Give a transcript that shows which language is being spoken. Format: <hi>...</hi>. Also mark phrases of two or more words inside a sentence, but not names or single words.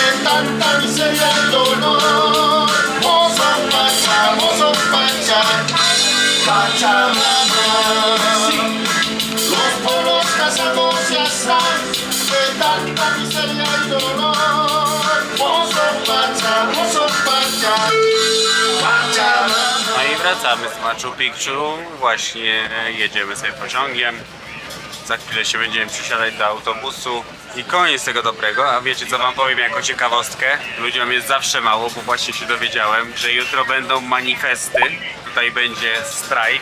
<es>tanta miseria y dolor. Mozo Pacha, Pachamama. Los pueblos casados ya están de tanta miseria y dolor. Mozo Pacha, Pachamama.</es> <pl>No i wracamy z Machu Picchu. Właśnie jedziemy sobie pociągiem. Za chwilę się będziemy przysiadać do autobusu. I koniec tego dobrego, a wiecie co wam powiem jako ciekawostkę? Ludziom jest zawsze mało, bo właśnie się dowiedziałem, że jutro będą manifesty. Tutaj będzie strajk.</pl>